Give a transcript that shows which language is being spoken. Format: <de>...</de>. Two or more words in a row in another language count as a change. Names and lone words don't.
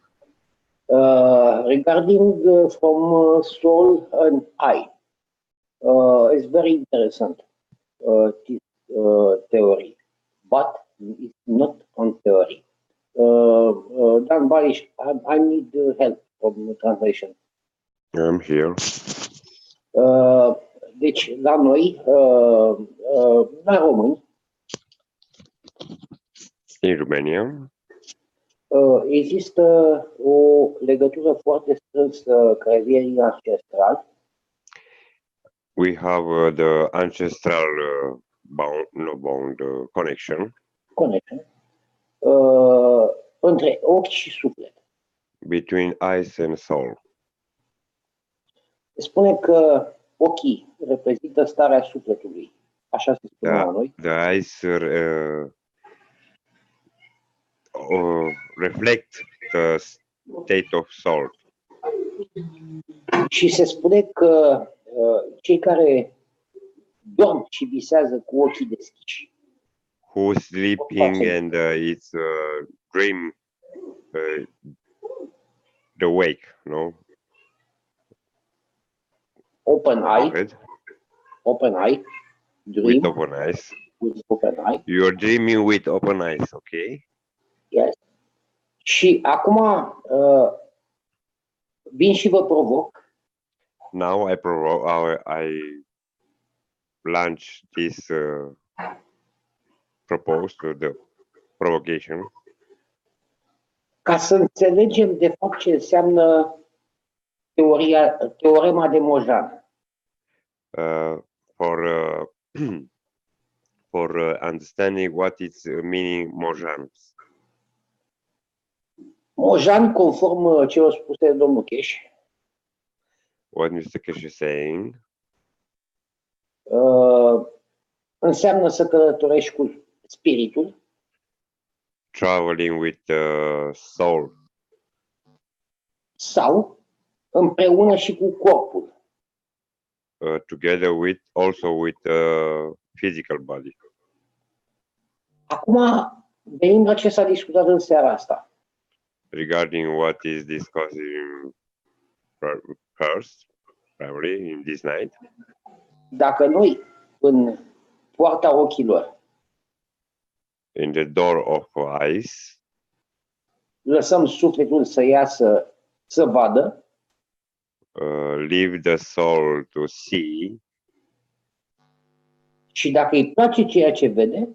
<en>Regarding from soul and I, it's very interesant, this theory, but it's not on theory. Dan Barish, I need help from translation. I'm here.</en> <ro>Deci, la noi, la români,</ro> <en>In Romania,</en> <ro>există o legătură foarte strânsă creierii ancestrali.</ro> <en>we have the ancestral connection Connection.</en> <ro>Între ochi și suflet.</ro> <en>between eyes and soul.</en> <ro>Spune că ochii reprezintă starea sufletului. Așa se spune la noi.</ro> <en>The eyes reflect the state of soul.</en> <ro>Și se spune că cei care dorm și visează cu ochii deschiși,</ro> <en>Who's sleeping and it's dream the wake, no? open eye, Right? open eye, dream With open eyes. with open eye. You're dreaming with open eyes, okay? Yes.</en> <ro>Și acum vin și vă provoc.</ro> <en>Now I launch this the provocation.</en> <ro>Ca să înțelegem de fapt ce înseamnă teorema de Mojan.</ro> <en>For for understanding what is meaning Mojan.</en> <ro>Mojan, conform celor spuse de domnul Cheș,</ro> <en>What Mr. Kesh is saying,</en> <ro>înseamnă să călătorești cu spiritul</ro> <en>traveling with the soul,</en> <ro>sau împreună și cu corpul.</ro> <en>together with also with the physical body.</en> <ro>Acum venim la ce s-a discutat în seara asta.</ro> <en>Regarding what is discussed in first, probably in this night,</en> <ro>Dacă noi în poarta ochilor</ro> <en>in the door of eyes,</en> <ro>lăsăm sufletul să iasă, să vadă,</ro> <en>leave the soul to see,</en> <ro>și dacă îi place ceea ce vede,</ro>